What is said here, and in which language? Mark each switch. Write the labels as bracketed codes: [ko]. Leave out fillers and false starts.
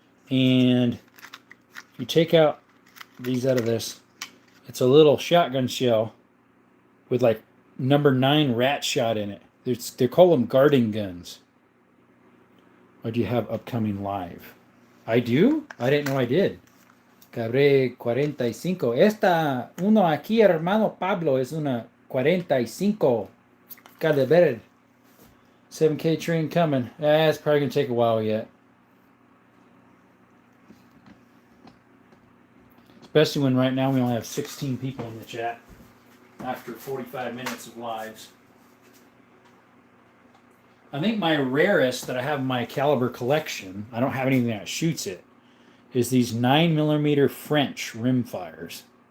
[en] And if you take out these out of this, it's a little shotgun shell with like number 9 rat shot in it. They call them guarding guns. Or do you have upcoming live? I do? I didn't know I did. Cabré 45. [es] Esta, uno aquí, hermano Pablo, es una 45 caliber. [en] 7K train coming. It's probably going to take a while yet. Especially when right now we only have 16 people in the chat after 45 minutes of lives. I think my rarest that I have in my caliber collection, I don't have anything that shoots it, is these 9mm French rimfires.